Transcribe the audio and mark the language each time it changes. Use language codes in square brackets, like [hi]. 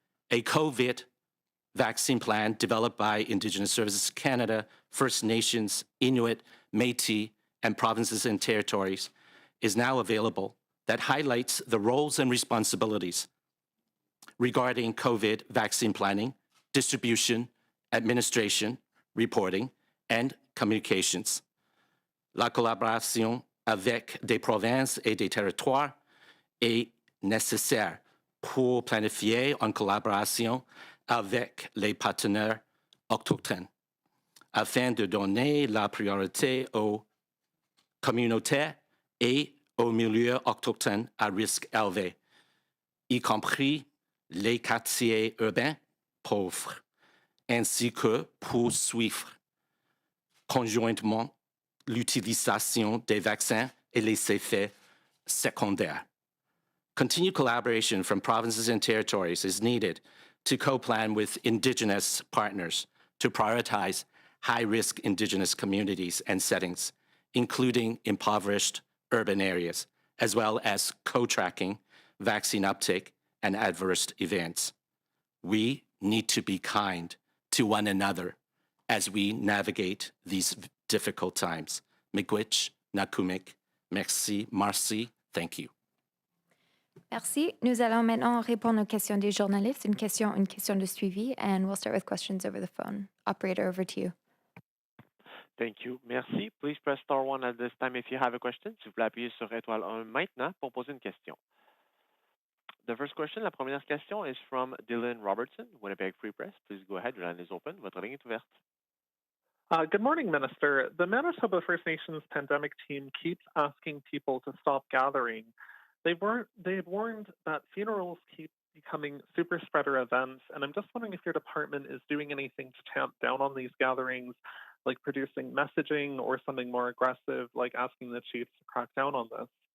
[en] A COVID vaccine plan developed by Indigenous Services Canada, First Nations, Inuit, Métis, and provinces and territories is now available that highlights the roles and responsibilities regarding COVID vaccine planning, distribution, administration, reporting, and communications. [fr] La collaboration avec des provinces et des territoires est nécessaire pour planifier en collaboration avec les partenaires autochtones afin de donner la priorité aux communautés et aux milieux autochtones à risque élevé, y compris les quartiers urbains pauvres, ainsi que poursuivre conjointement l'utilisation des vaccins et les effets secondaires. [en] Continued collaboration from provinces and territories is needed to co-plan with Indigenous partners to prioritize high-risk Indigenous communities and settings, including impoverished urban areas, as well as co-tracking vaccine uptake and adverse events. We need to be kind to one another as we navigate these difficult times. Miigwech, Nakumik, merci, Marcy, thank you. [fr] Merci. Nous allons maintenant répondre aux questions des journalistes, une question de suivi, [en] and we'll start with questions over the phone. Operator, over to you. Thank you. Merci. Please press star 1 at this time if you have a question. [fr] S'il vous plaît, appuyez sur étoile 1 maintenant pour poser une question. [en] The first question, [fr] la première question, [en] is from Dylan Robertson, Winnipeg Free Press. Please go ahead. Your line is open. [fr] Votre ligne est ouverte. [en] Good morning, Minister. The Manitoba First Nations pandemic team keeps asking people to stop gathering. They've warned that funerals keep becoming super spreader events, and I'm just wondering if your department is doing anything to tamp down on these gatherings, like producing messaging or something more aggressive, like asking the chiefs to crack down on this.